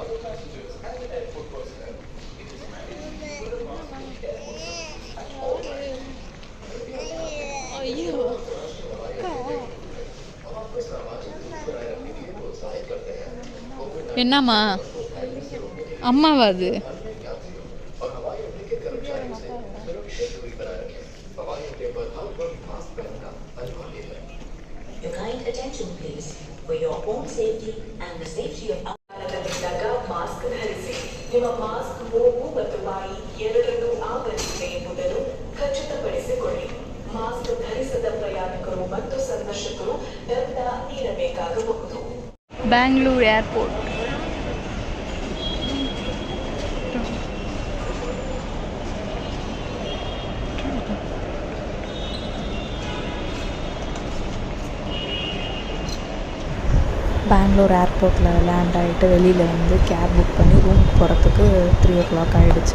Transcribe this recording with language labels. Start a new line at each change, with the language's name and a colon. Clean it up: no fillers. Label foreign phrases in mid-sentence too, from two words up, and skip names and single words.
Tamil: என்னம்மா அம்மாவா அது?
English: Your kind attention please for your own safety and the safety of
Kannada: ಮಾಸ್ಕ್ ಧರಿಸಿ. ನಿಮ್ಮ ಮಾಸ್ಕ್ ಮೂಗು ಮತ್ತು ಬಾಯಿ ಎರಡನ್ನೂ ಆವರಿಸಿದೆ ಎಂಬುದನ್ನು ಖಚಿತಪಡಿಸಿಕೊಳ್ಳಿ. ಮಾಸ್ಕ್ ಧರಿಸದ ಪ್ರಯಾಣಿಕರು ಮತ್ತು ಸಂದರ್ಶಕರು ದಂಡ ನೀಡಬೇಕಾಗಬಹುದು.
Tamil: பெங்களூர் ஏர்போர்ட். பெங்களூர் ஏர்போர்ட்டில் லேண்ட் ஆகிட்டு வெளியில் வந்து
English: cab book
Tamil: பண்ணி ரூமுக்கு போகிறதுக்கு 3 o'clock ஆகிடுச்சு.